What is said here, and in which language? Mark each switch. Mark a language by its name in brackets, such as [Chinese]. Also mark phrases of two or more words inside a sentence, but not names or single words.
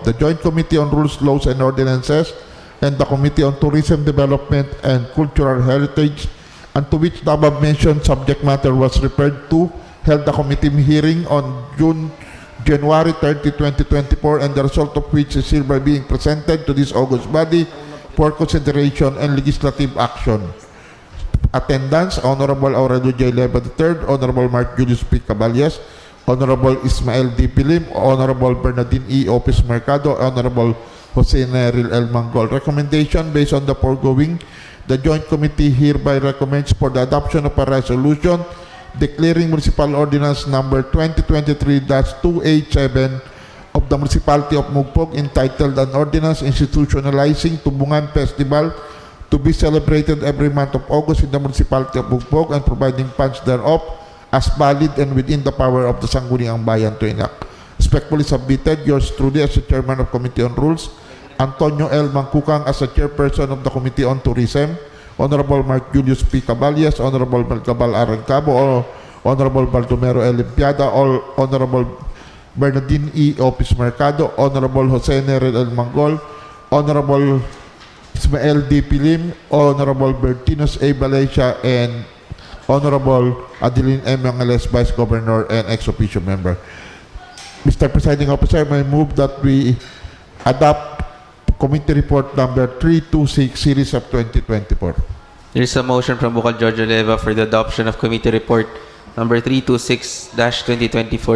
[English] The Joint Committee on Rules, Laws, and Ordinances and the Committee on Tourism, Development, and Cultural Heritage, and to which the above-mentioned subject matter was referred to, held a committee hearing on January 30, 2024, and the result of which is hereby being presented to this august body for consideration and legislative action. Attendance: Honorable Aurelio J. Leva III, Honorable Mark Julius P. Caballas, Honorable Ismael D. Pilim, Honorable Bernardine E. Opis Mercado, Honorable Jose Neril L. Mangol. Recommendation: based on the foregoing, the Joint Committee hereby recommends for the adoption of a resolution declaring Municipal Ordinance number 2023-287 of the Municipality of Mogpog, entitled An Ordinance Institutionalizing Tubungan Festival to be celebrated every month of August in the Municipality of Mogpog and providing funds thereof as valid and within the power of the Sangguniang Bayan to enact. Respectfully submitted, yours truly as the Chairman of Committee on Rules, Antonio L. Mangkukang as the Chairperson of the Committee on Tourism, Honorable Mark Julius P. Caballas, Honorable Malcabal Arancabo, Honorable Baldomero L. Limpiada, Honorable Bernardine E. Opis Mercado, Honorable Jose Nerel L. Mangol, Honorable Ismael D. Pilim, Honorable Bertinos A. Valencia, and Honorable Adeline M. Angeles, Vice Governor and ex-officio member. Mr. Presiding Officer, I move that we adopt Committee Report number 326, Series of 2024. There is a motion from Bukal Jojo Leva for the adoption of Committee Report number 326-2024.